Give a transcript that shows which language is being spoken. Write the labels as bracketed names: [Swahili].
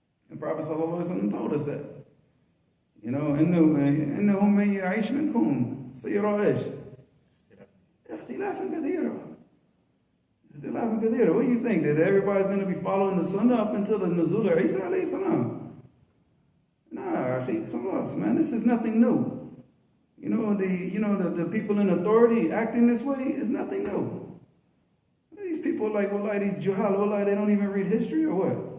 [English] The Prophet ﷺ told us that. [Arabic] إنهم من يعيش منكم سيرى إيش؟ اختلافا كثيرا. اختلافا كثيرا. [English] What do you think? That everybody's going to be following the Sunnah up until the Nuzul of Isa alayhi salam? Nah, come on, man. This is nothing new. The people in authority acting this way is nothing new. These people like these juhal, they don't even read history or what?